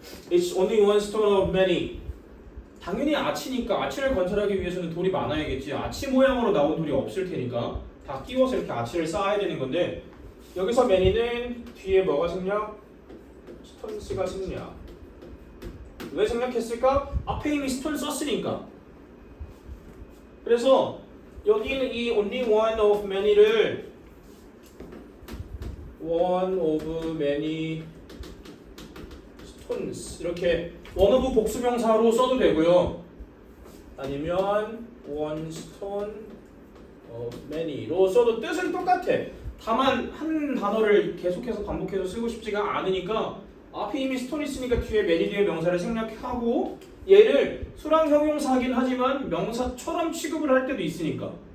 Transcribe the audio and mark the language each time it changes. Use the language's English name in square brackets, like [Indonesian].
[English] It's only one stone of many. [Korean] 당연히 아치니까 아치를 관찰하기 위해서는 돌이 많아야겠지. 아치 모양으로 나온 돌이 없을 테니까 다 끼워서 이렇게 아치를 쌓아야 되는 건데 여기서 many는 뒤에 뭐가 생략? 스톤스가 생략. 왜 생략했을까? 앞에 이미 스톤 썼으니까. 그래서 여기는 이 [English] only one of many [Korean] 를 [English] one of many stones [Korean] 이렇게 [English] one of [Korean] 복수명사로 써도 되고요. 아니면 [English] one stone of many [Korean] 로 써도 뜻은 똑같아. 다만 한 단어를 계속해서 반복해서 쓰고 싶지가 않으니까 앞에 이미 스톤이 있으니까 뒤에 many 뒤에 명사를 생략하고 얘를 수량 형용사긴 하지만 명사처럼 취급을 할 때도 있으니까.